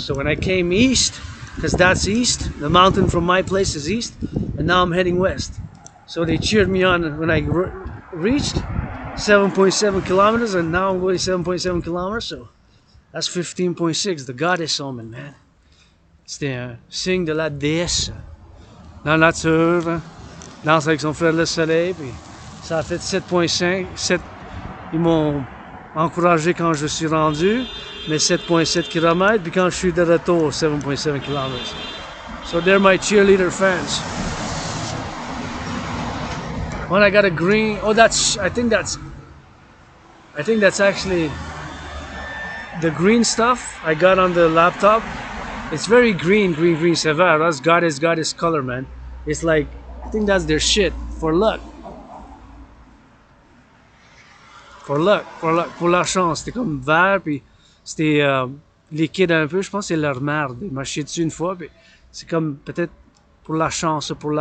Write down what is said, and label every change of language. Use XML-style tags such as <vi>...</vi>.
<en>So when I came east, because that's east, the mountain from my place is east, and now I'm heading west. So they cheered me on when I reached 7.7 kilometers, and now I'm going 7.7 kilometers. So that's 15.6, the goddess omen, man.</en> <fr>C'était un signe de la déesse. Dans la nature, danse avec son frère le soleil, puis ça a fait 7.5. 7, ils m'ont encouragé quand je suis rendu, mais 7.7 km, puis quand je suis de retour, 7.7 km.</fr> <en>So they're my cheerleader fans. When I got a green, oh that's, I think that's actually the green stuff I got on the laptop. It's very green,</en> <fr>c'est vert.</fr> <en>That's goddess color, man. It's like, I think that's their shit, for luck.</en> <fr>Pour la chance. C'était comme vert, puis c'était liquide un peu. Je pense que c'est leur merde. Il m'a chié dessus une fois, puis c'est comme peut-être pour la chance.</fr>